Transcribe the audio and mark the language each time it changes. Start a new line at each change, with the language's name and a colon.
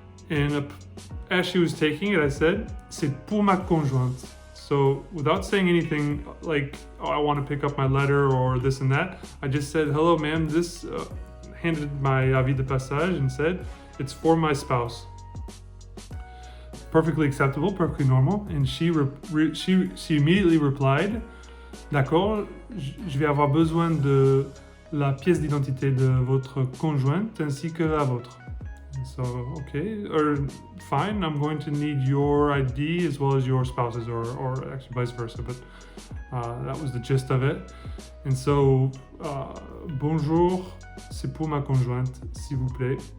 English: And as she was taking it, I said,
French: C'est pour ma conjointe.
English: So without saying anything like, oh, I want to pick up my letter or this and that, I just said, hello ma'am, this, handed my avis de passage and said, it's for my spouse. Perfectly acceptable, perfectly normal. And she immediately replied,
French: D'accord, je vais avoir besoin de la pièce d'identité de votre conjointe ainsi que la vôtre.
English: So, okay, or fine, I'm going to need your ID as well as your spouse's, or actually vice versa, but that was the gist of it. And so,
French: bonjour, c'est pour ma conjointe, s'il vous plaît.